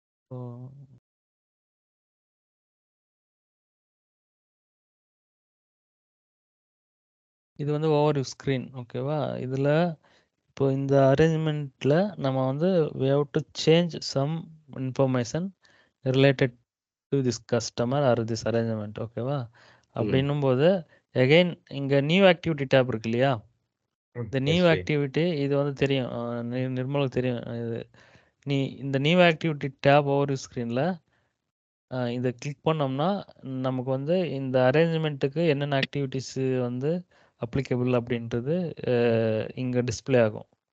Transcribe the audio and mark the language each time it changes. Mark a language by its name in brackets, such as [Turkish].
[Tamil] இப்போ இது வந்து ஓவர்வியூ ஸ்க்ரீன் ஓகேவா? இதில இப்போ இந்த அரேஞ்ச்மெண்ட்ல நம்ம வந்து [English] we have to change some information related to this customer or this arrangement [Tamil] ஓகேவா? அப்படின்னும்போது அகைன் இங்க நியூ ஆக்டிவிட்டி டேப் இருக்கு இல்லையா? இந்த நியூ ஆக்டிவிட்டி இது வந்து தெரியும். நிர்மலுக்கு தெரியும். இந்த நியூ ஆக்டிவிட்டி டேப் ஓவர்வியூ ஸ்க்ரீன்ல இத கிளிக் பண்ணோம்னா, நமக்கு வந்து இந்த அரேஞ்ச்மெண்ட்டுக்கு என்னென்ன ஆக்டிவிட்டீஸ் வந்து அப்ளிகபிள் அப்படின்றது இங்க டிஸ்ப்ளே ஆகும்.